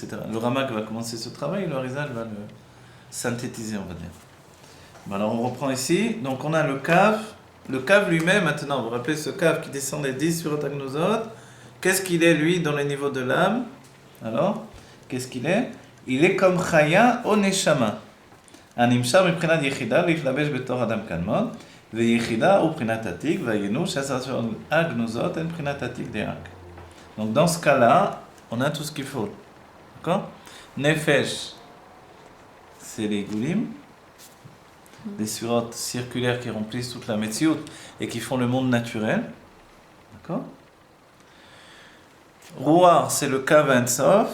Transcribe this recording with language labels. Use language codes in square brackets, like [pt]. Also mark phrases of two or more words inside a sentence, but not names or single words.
[fr] Le Ramak va commencer ce travail, le Harizal va le synthétiser, on va dire. Bon, alors on reprend ici. Donc on a le Kav. Le Kav lui-même, maintenant, vous vous rappelez ce Kav qui descend des 10 [he] ספירות הגנוזות. [fr] Qu'est-ce qu'il est, lui, dans le niveau de l'âme? Alors, qu'est-ce qu'il est? Il est comme Chaya ou Neshama. [he] הנמשך מבחינת יחידה להתלבש בתור אדם קדמון, ויחידה הוא מבחינת עתיק, והיינו שעשר הגנוזות הן מבחינת עתיק דאק. [fr] Donc dans ce cas-là, on a tout ce qu'il faut. D'accord? Nefesh, c'est les goulim, des surotes circulaires qui remplissent toute la Metsiout et qui font le monde naturel. D'accord? Ruach, c'est le [he] קו אין סוף.